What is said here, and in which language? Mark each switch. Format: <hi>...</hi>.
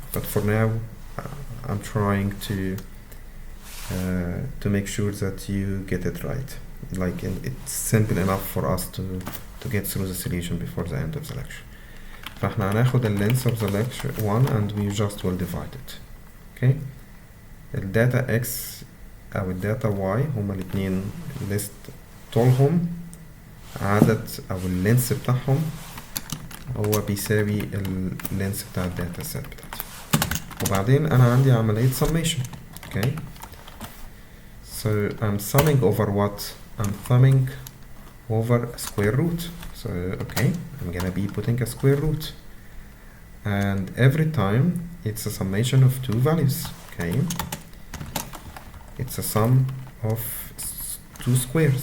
<en>But for now, I'm trying to make sure that you get it right. Like it's simple enough for us to get through the solution before the end of the lecture.</en> <ar>فاحنا هناخد ال length of the lecture 1</ar> <en>and we just will divide it. Okay.</en> <ar>ال data x أو ال data y هما الاتنين list طولهم عدد أو ال length بتاعهم هو بيساوي ال length بتاع ال data set بتاعتي. وبعدين أنا عندي عملية summation.</ar> <en>Okay. So I'm summing over what? I'm summing over a square root. So okay, I'm gonna be putting a square root, and every time it's a summation of two values. Okay, it's a sum of two squares.</en>